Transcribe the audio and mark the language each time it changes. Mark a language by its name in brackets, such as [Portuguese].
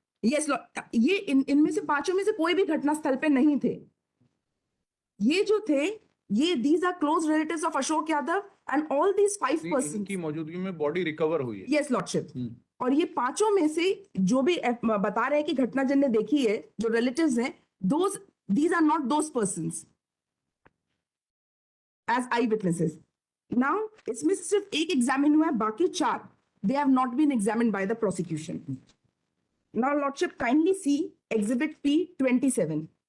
[Hindi] Yes, ये इनमें से 5 में से कोई भी घटना स्थल पे नहीं थे। ये जो थे, ये [English] these are close relatives of Ashok Yadav and all these 5 persons। [Hindi] इनकी मौजूदगी में बॉडी रिकवर हुई है। [English] Yes lordship. [Hindi] और ये 5 में से जो भी बता रहे हैं कि घटना जिनने देखी है, जो रिलेटिव्स हैं, [English] these are not those persons as eye witnesses। [Hindi] Now इसमें सिर्फ एक एग्जामिन हुआ है, बाकी 4 [English] they have not been examined by the prosecution। Now lordship, kindly see exhibit P27।